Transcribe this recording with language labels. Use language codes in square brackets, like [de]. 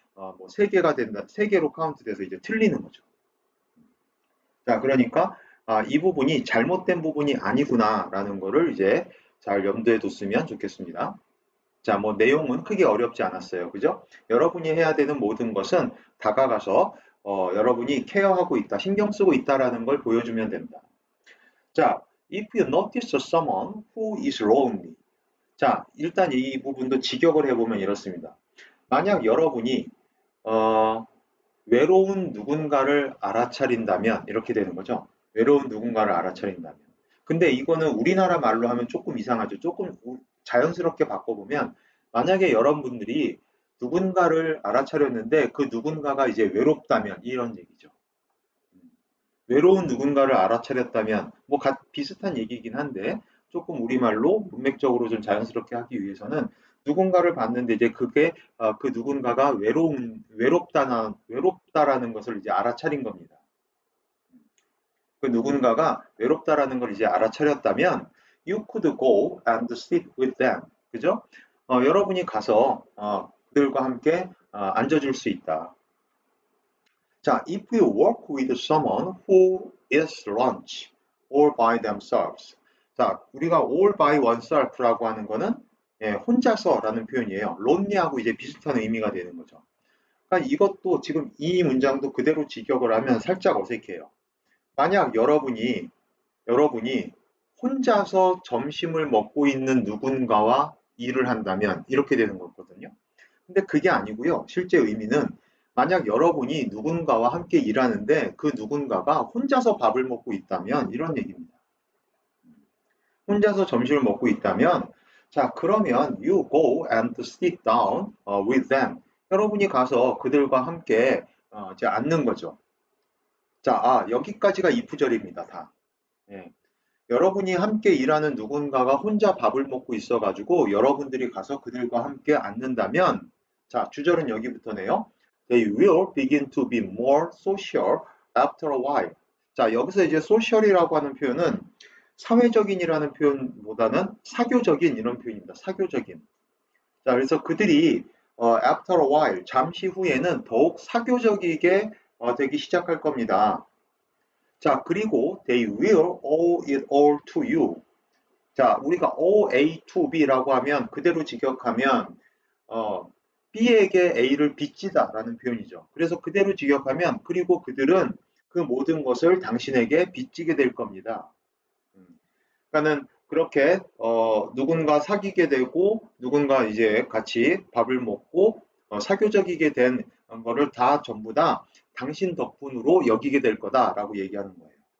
[ko] 뭐 3개가 된다, 3개로 카운트돼서 이제 틀리는 거죠. 자, 그러니까 이 부분이 잘못된 부분이 아니구나라는 거를 이제 잘 염두에 뒀으면 좋겠습니다. 자, 뭐 내용은 크게 어렵지 않았어요. 그죠? 여러분이 해야 되는 모든 것은 다가가서 여러분이 케어하고 있다, 신경 쓰고 있다라는 걸 보여주면 됩니다. [en] 자, if you notice someone who is lonely. [ko] 자, 일단 이 부분도 직역을 해보면 이렇습니다. 만약 여러분이 어, 외로운 누군가를 알아차린다면 이렇게 되는 거죠. 외로운 누군가를 알아차린다면. 근데 이거는 우리나라 말로 하면 조금 이상하죠. 조금 자연스럽게 바꿔보면 만약에 여러분들이 누군가를 알아차렸는데 그 누군가가 이제 외롭다면 이런 얘기죠. 외로운 누군가를 알아차렸다면 뭐 비슷한 얘기이긴 한데 조금 우리말로 문맥적으로 좀 자연스럽게 하기 위해서는 누군가를 봤는데 이제 그게 그 누군가가 외롭다라는 것을 이제 알아차린 겁니다. 그 누군가가 외롭다라는 걸 이제 알아차렸다면 [en] you could go and sit with them. [ko] 그죠? 여러분이 가서 그들과 함께 앉아줄 수 있다. [en] 자, if you work with someone who is lunch all by themselves. [ko] 자, 우리가 [en] all by oneself [ko] 라고 하는 거는 혼자서라는 표현이에요. lonely하고 이제 비슷한 의미가 되는 거죠. 그러니까 이것도 지금 이 문장도 그대로 직역을 하면 살짝 어색해요. 만약 여러분이 혼자서 점심을 먹고 있는 누군가와 일을 한다면 이렇게 되는 거거든요. 근데 그게 아니고요. 실제 의미는 만약 여러분이 누군가와 함께 일하는데 그 누군가가 혼자서 밥을 먹고 있다면 이런 얘기입니다. 혼자서 점심을 먹고 있다면 자, 그러면 [en] you go and sit down with them. [ko] 여러분이 가서 그들과 함께 이제 앉는 거죠. 자, 여기까지가 이프절입니다. 다. 예. 여러분이 함께 일하는 누군가가 혼자 밥을 먹고 있어가지고 여러분들이 가서 그들과 함께 앉는다면 자, 주절은 여기부터네요. [en] They will begin to be more social after a while. [ko] 자, 여기서 이제 social이라고 하는 표현은 사회적인이라는 표현보다는 사교적인 이런 표현입니다. 사교적인. 자, 그래서 그들이 [en] after a while, [ko] 잠시 후에는 더욱 사교적이게 되기 시작할 겁니다. [en] 자, 그리고 they will owe it all to you. [ko] 자, 우리가 [en] owe A to B [ko] 라고 하면 그대로 직역하면 B에게 A를 빚지다라는 표현이죠. 그래서 그대로 직역하면 그리고 그들은 그 모든 것을 당신에게 빚지게 될 겁니다. 그러니까는 그렇게 누군가 사귀게 되고 누군가 이제 같이 밥을 먹고 사교적이게 된 거를 다 전부 다 당신 덕분으로 여기게 될 거다라고 얘기하는 거예요.